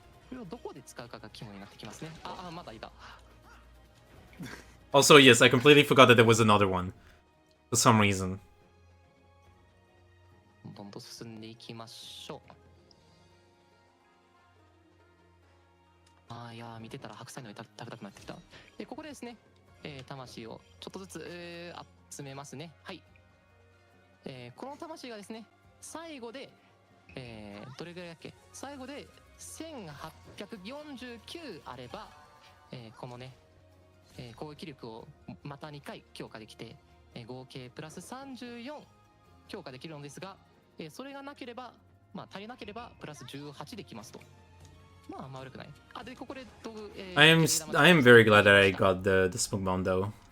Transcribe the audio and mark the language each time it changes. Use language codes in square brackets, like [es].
[ja] これをどこで使うかが肝になってきますね。まだいた。 [en] Also, yes, I completely forgot that there was another one for some reason. [ja] どんどん進んでいきましょう。いや見てたら白菜の食べたくなってきた。ここでですね、魂をちょっとずつ、集めますね。はい。この魂がですね、最後で、どれぐらいだっけ？最後で1849あれば、このね、攻撃力をまた2回強化できて、合計プラス34強化できるのですが、それがなければ、足りなければプラス18できますと。あんま悪くない。で、ここで [en] I am very glad that I got the smoke bomb though.